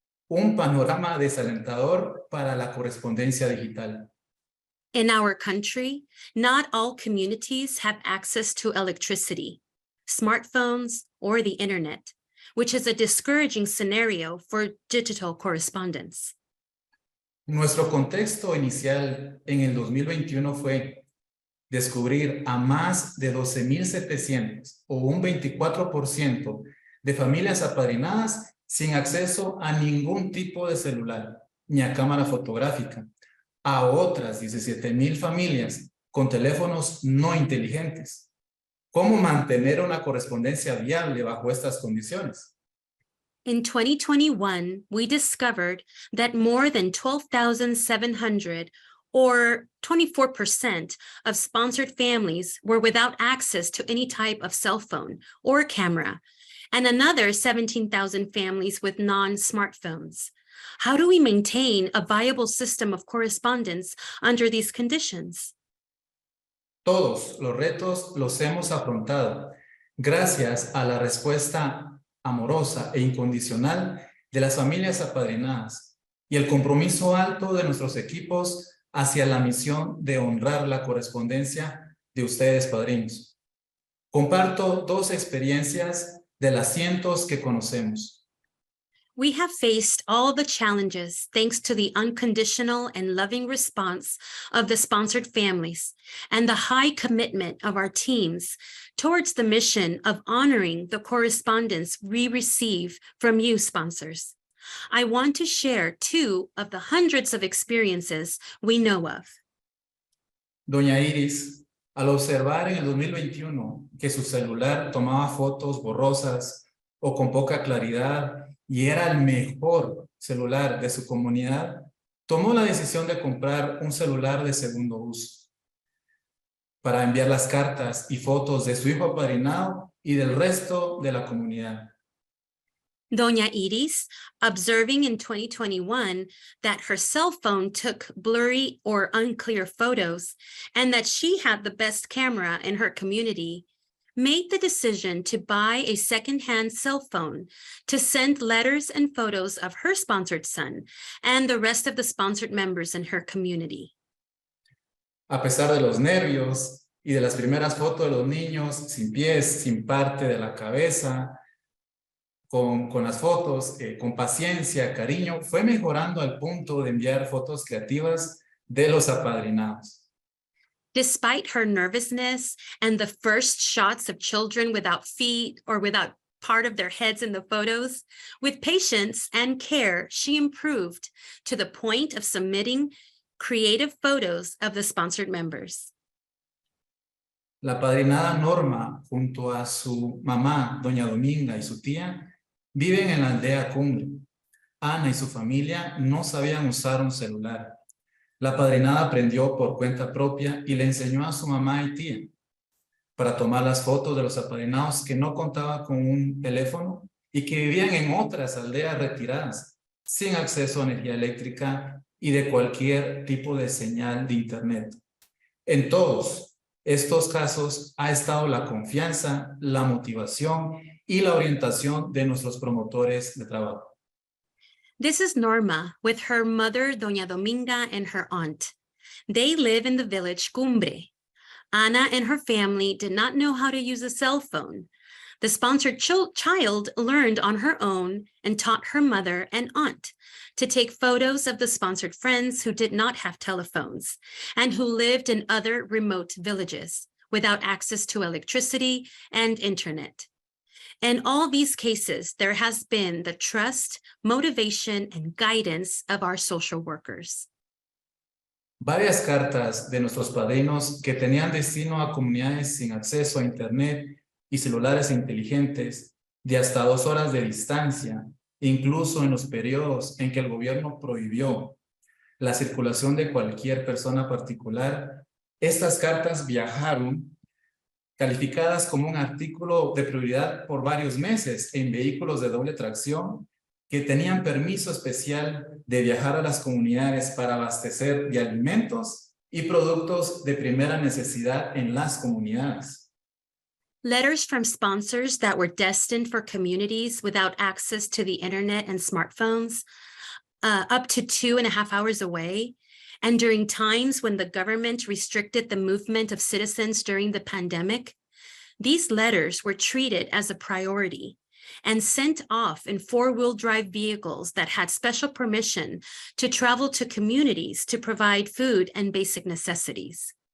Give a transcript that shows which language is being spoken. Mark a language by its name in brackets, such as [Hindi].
[Spanish] Un panorama desalentador para la correspondencia digital. [English] In our country, not all communities have access to electricity, smartphones, or the internet, which is a discouraging scenario for digital correspondence. [Spanish] Nuestro contexto inicial en el 2021 fue descubrir a más de 12,700 o un 24% de familias apadrinadas sin acceso a ningún tipo de celular ni a cámara fotográfica, a otras 17,000 familias con teléfonos no inteligentes. ¿Cómo mantener una correspondencia viable bajo estas condiciones? [English] In 2021, we discovered that more than 12,700 or 24% of sponsored families were without access to any type of cell phone or camera, and another 17,000 families with non-smartphones. How do we maintain a viable system of correspondence under these conditions? [Spanish] Todos los retos los hemos afrontado gracias a la respuesta amorosa e incondicional de las familias apadrinadas y el compromiso alto de nuestros equipos hacia la misión de honrar la correspondencia de ustedes, padrinos. Comparto dos experiencias de las cientos que conocemos. [English] We have faced all the challenges thanks to the unconditional and loving response of the sponsored families and the high commitment of our teams towards the mission of honoring the correspondence we receive from you, sponsors. I want to share two of the hundreds of experiences we know of. [Spanish] Doña Iris, al observar en el 2021 que su celular tomaba fotos borrosas o con poca claridad y era el mejor celular de su comunidad, tomó la decisión de comprar un celular de segundo uso para enviar las cartas y fotos de su hijo apadrinado y del resto de la comunidad. [English] Doña Iris, observing in 2021 that her cell phone took blurry or unclear photos and that she had the best camera in her community, made the decision to buy a secondhand cell phone to send letters and photos of her sponsored son and the rest of the sponsored members in her community. [Spanish] A pesar de los nervios y de las primeras fotos de los niños sin pies, sin parte de la cabeza, con las fotos, con paciencia, cariño, fue mejorando al punto de enviar fotos creativas de los apadrinados. [English] Despite her nervousness and the first shots of children without feet or without part of their heads in the photos, with patience and care, she improved to the point of submitting creative photos of the sponsored members. [Spanish] La apadrinada Norma, junto a su mamá, doña Dominga, y su tía, viven en la aldea Cumbre. Ana y su familia no sabían usar un celular. La apadrinada aprendió por cuenta propia y le enseñó a su mamá y tía para tomar las fotos de los apadrinados que no contaban con un teléfono y que vivían en otras aldeas retiradas, sin acceso a energía eléctrica y de cualquier tipo de señal de internet. En todos estos casos ha estado la confianza, la motivación y la orientación de nuestros promotores de trabajo. [English] This is Norma with her mother, Doña Dominga, and her aunt. They live in the village Cumbre. Ana and her family did not know how to use a cell phone. The sponsored child learned on her own and taught her mother and aunt to take photos of the sponsored friends who did not have telephones and who lived in other remote villages without access to electricity and internet. In all these cases, there has been the trust, motivation, and guidance of our social workers. [Spanish] Varias cartas de nuestros padrinos que tenían destino a comunidades sin acceso a internet y celulares inteligentes de hasta 2 horas de distancia, incluso en los periodos en que el gobierno prohibió la circulación de cualquier persona particular, estas cartas viajaron calificadas como un artículo de prioridad por varios meses en vehículos de doble tracción que tenían permiso especial de viajar a las comunidades para abastecer de alimentos y productos de primera necesidad en las comunidades. [English] Letters from sponsors that were destined for communities without access to the internet and smartphones, up to 2.5 hours away, and during times when the government restricted the movement of citizens during the pandemic, these letters were treated as a priority and sent off in 4-wheel drive vehicles that had special permission to travel to communities to provide food and basic necessities.